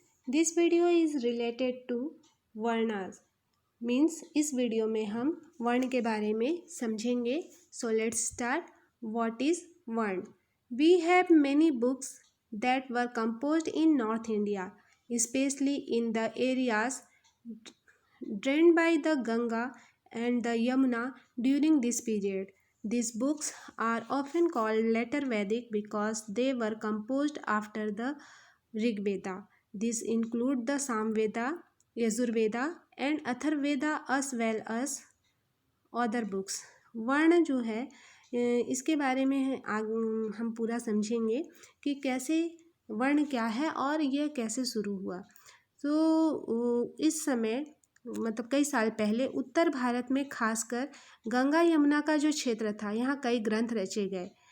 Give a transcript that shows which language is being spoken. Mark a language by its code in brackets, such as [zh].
[en] This video is related to [hi] varnas means इस video में हम वर्ण के बारे में समझेंगे. [en] So let's start. What is varna? We have many books that were composed in North India, specially in the areas drained by the Ganga and the Yamuna during this period. These books are often called later Vedic because they were composed after the Rig Veda. These include the Samveda, Yajurveda and Atharveda as well as other books. [hi] वर्ण जो है इसके बारे में हम पूरा समझेंगे कि कैसे वर्ण क्या है और यह कैसे शुरू हुआ. तो इस समय मतलब कई साल पहले उत्तर भारत में खासकर गंगा यमुना का जो क्षेत्र था, यहाँ कई ग्रंथ रचे गए.